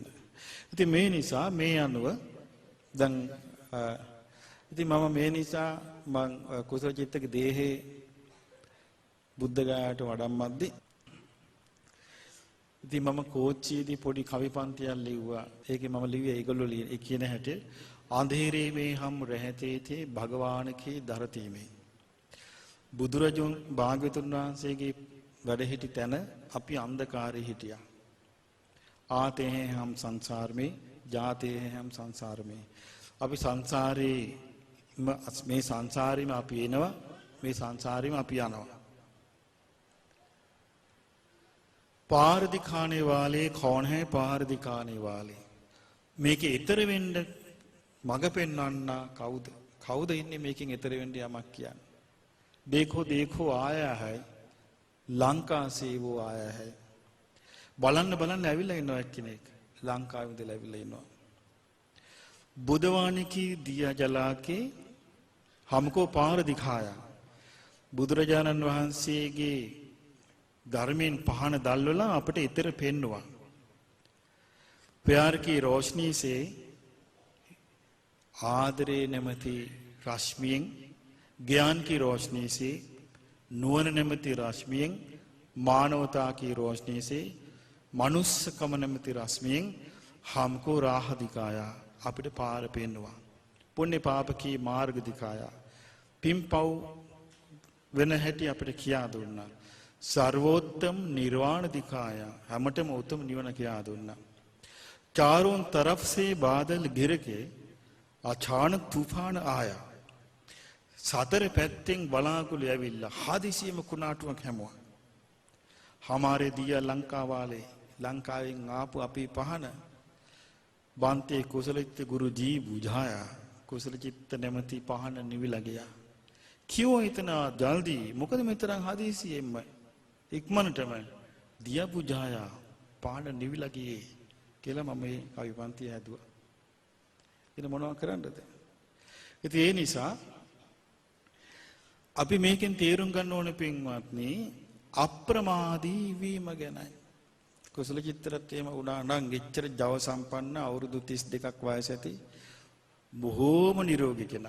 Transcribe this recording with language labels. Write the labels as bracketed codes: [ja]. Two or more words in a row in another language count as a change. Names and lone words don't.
[si] ඉතින් මේ නිසා මේ අනුව දැන් ඉතින් මම මේ නිසා මං කුසල චිත්තක දේහේ බුද්ධ ගයාට වඩම්මද්දී ඉතින් මම කෝච්චියේදී පොඩි කවි පන්තියක් ලිව්වා. ඒකේ මම ලිව්වේ ඒගොල්ලෝ ඒ කියන හැටි [hi] अंधेरे में हम रहते थे भगवान की धरती में. [si] බුදුරජුන් භාග්‍යවතුන් වහන්සේගේ වැඩ සිටි තැන අපි අන්ධකාරයේ හිටියා. [hi] आते हैं हम संसार में जाते हैं हम संसार में. [si] අපි සංසාරේ මේ සංසාරෙම අපි එනවා, මේ සංසාරෙම අපි යනවා. [hi] पार दिखाने वाले कौन है? पार दिखाने वाले. [si] මේකේ ඊතර වෙන්න මග පෙන්වන්න කවුද ඉන්නේ මේකෙන් ඊතර වෙන්න යමක් කියන්නේ? [hi] देखो देखो आया है लंका से वो आया है. [si] බලන්න ඇවිල්ලා ඉන්නවා එක්කෙනෙක්. ලංකාවේ ඉඳලා ඇවිල්ලා ඉන්නවා. [hi] බුදවාණි की दिया जला के हमको पार दिखाया. [si] බුදුරජාණන් වහන්සේගේ ධර්මයෙන් පහන දැල්වලා අපිට ඊතර පෙන්නුවා. [hi] प्यार की रोशनी से [si] ආදරේ නමැති රශ්මිය, [hi] ज्ञान की रोशनी से [si] නුවණ නමැති රශ්මිය, [hi] मानवता की रोशनी से [si] මනුෂ්‍යකම නමැති රශ්මිය [hi] हमको राह दिखाया. [si] අපිට පාර පෙන්නුවා. පුණ්‍ය පාප [hi] की मार्ग दिखाया. [si] පින්පව් වෙන හැටි අපිට කියා දුන්නා. [hi] सर्वोत्तम निर्वाण दिखाया. [si] හැමතෙම උතුම් නිවන කියා දුන්නා. [hi] चारों तरफ से बादल गिर के अचानक तूफान आया. [si] सतर පැත්තෙන් බලාකුළු ඇවිල්ලා හදිසියෙම කුණාටුවක් හැමුවා. [hi] हमारे दिया लंका वाले. [si] ලංකාවෙන් ආපු අපි පහන බන්තේ කුසලචිත්ත ගුරු [hi] जी बुझाया. [si] කුසලචිත්ත නැමැති පහන නිවිලා ගියා. [hi] क्यों इतना जल्दी? [si] මොකද මෙතරම් හදිසියෙම ඉක්මනටම [hi] दिया बुझाया [si] පහන නිවිලා ගියේ කියලා මම මේ කවි පන්තිය හැදුවා. ඉතින් මොනවද කරන්නද? ඉතින් ඒ නිසා අපි මේකෙන් තේරුම් ගන්න ඕනේ පින්වත්නි අප්‍රමාදී වීම ගැනයි. කුසල චිත්‍රත් එහෙම වුණා නම් එච්චර ජව සම්පන්න අවුරුදු 32ක් වයස ඇති බොහෝම නිරෝගී කෙනා.